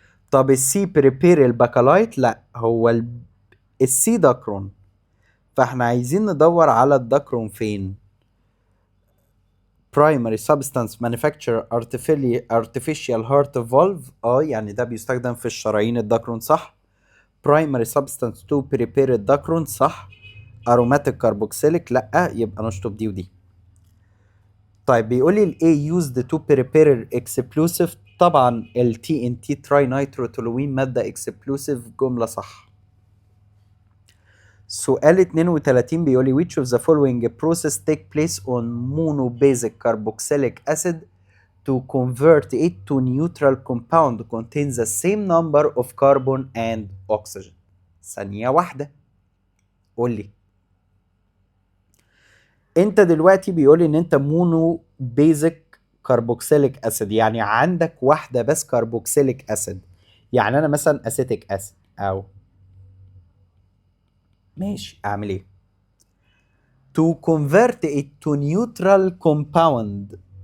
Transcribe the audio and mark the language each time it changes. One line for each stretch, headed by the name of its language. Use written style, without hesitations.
Arabic: طب ال C prepare الباكلايت، لا، هو ال C دكرون. فاحنا عايزين ندور على الدكرون فين.
English: primary substance manufacture artificial heart valve،
Arabic: يعني ده بيستخدم في الشرايين الدكرون، صح.
English: primary substance to prepare الدكرون،
Arabic: صح.
English: aromatic carboxylic،
Arabic: لا، يبقى نشطب دي ودي. طيب بيقول لي ال A
English: used to prepare explosive،
Arabic: طبعا ال TNT trinitro-toluene مادة explosive، جملة صح. سؤال 32 بيقول لي
English: which of the following process take place on monobasic carboxylic acid to convert it to neutral compound contains the same number of carbon and oxygen.
Arabic: ثانية واحدة، قول لي. انت دلوقتي بيقول لي ان انت مونو بيزك كاربوكسيليك اسيد، يعني عندك واحدة بس كاربوكسيليك اسيد. يعني انا مثلا اسيتيك اسيد، او ماشي، اعمل ايه؟
English: to convert it to neutral compound.